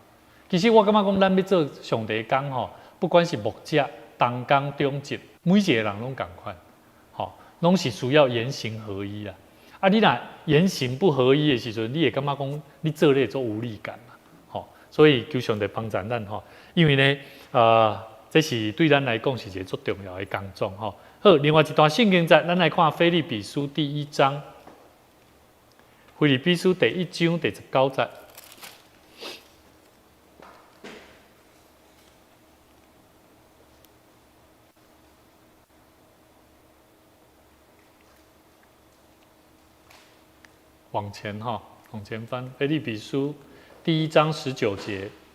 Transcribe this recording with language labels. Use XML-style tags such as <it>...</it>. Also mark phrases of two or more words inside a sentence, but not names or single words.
<nan>其实我感觉讲，咱要做上帝工吼，不管是牧者、同工、中职，每一个人拢同款，吼，拢是需要言行合一啦。啊，你若言行不合一的时阵，你会感觉讲你做咧做无力感啦，吼。所以求上帝帮助咱吼，因为呢，这是对咱来讲是一个最重要的工作吼。好，另外一段圣经节，咱来看腓立比书第1章，腓立比书第1章第19节。往前哈，往前翻，腓立比书第1章19节。</nan>